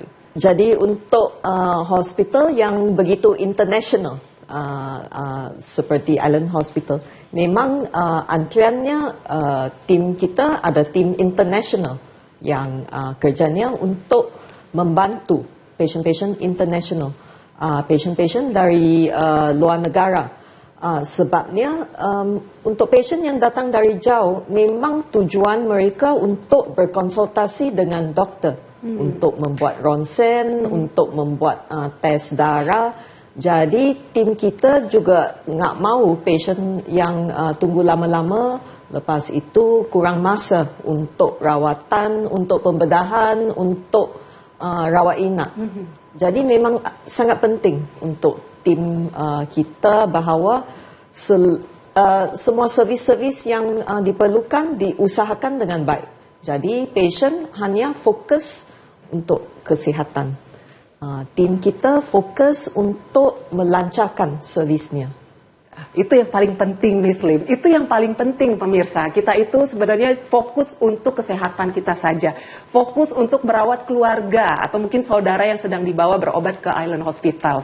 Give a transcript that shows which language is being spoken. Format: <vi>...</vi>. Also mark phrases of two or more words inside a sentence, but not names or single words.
<ms>Jadi untuk hospital yang begitu international, seperti Island Hospital, memang antriannya tim kita ada tim international yang kerjanya untuk membantu patient-patient international, patient-patient dari luar negara. Sebabnya untuk patient yang datang dari jauh, memang tujuan mereka untuk berkonsultasi dengan doktor, untuk membuat ronsen, untuk membuat tes darah. Jadi tim kita juga nggak mau patient yang tunggu lama-lama, lepas itu kurang masa untuk rawatan, untuk pembedahan, untuk rawat inap. Jadi memang sangat penting untuk tim kita bahawa semua servis-servis yang diperlukan diusahakan dengan baik. Jadi patient hanya fokus untuk kesihatan. Tim kita fokus untuk melancarkan servisnya.</ms> <id>Itu yang paling penting, Miss Lim. Itu yang paling penting, pemirsa. Kita itu sebenarnya fokus untuk kesehatan kita saja. Fokus untuk merawat keluarga atau mungkin saudara yang sedang dibawa berobat ke Island Hospital.</id>